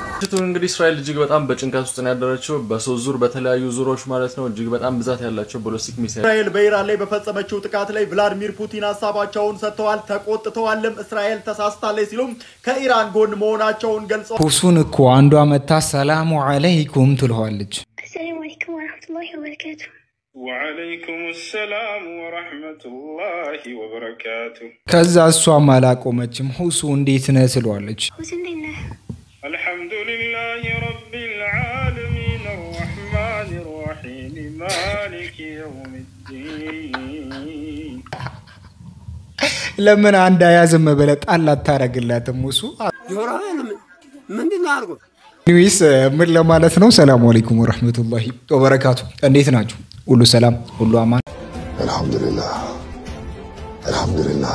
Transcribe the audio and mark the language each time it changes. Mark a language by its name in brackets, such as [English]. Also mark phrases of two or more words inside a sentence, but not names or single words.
[Amharic] እቱን እንግዲህ እስራኤል እጅግ በጣም በጭንቀት ውስጥ ነው ያደረችው በሶስት ዙር በተለያዩ ዙሮች ማለት ነው እጅግ በጣም ብዛት ያላቸው ቦሊስቲክ ሚሳይል እስራኤል በኢራን ላይ በፈጸመችው ጥቃት ላይ ቭላድሚር ፑቲን ሐሳባቸውን ሰጥተዋል ተቆጥተዋልም እስራኤል ተሳስታለች ሲሉም ከኢራን ጎን መሆናቸውን ገልጸዋል ሁሱን እኮ አንዷ መታ [Arabic] السلام عليكم [Amharic] ትልዋለች [Arabic] السلام عليكم ورحمة الله وبركاته وعليكم السلام ورحمة الله وبركاته [Amharic] ከዛ እሷም አላቆመችም ሁሱ እንዴት ነህ ትሏለች [Arabic] حسن لله الحمد لله رب العالمين الرحمن الرحيم مالك يوم الدين [Amharic] ለምን አንድ ያዘም በለጥ አላት ታረግላትም ሁሱ ጆራን ምንድነው አርጎ ኒውስ ምን ለማለት ነው [Arabic] السلام عليكم ورحمة الله وبركاته [Amharic] እንዴት ናችሁ ሁሉ ሰላም ሁሉ አማን አልহামዱሊላህ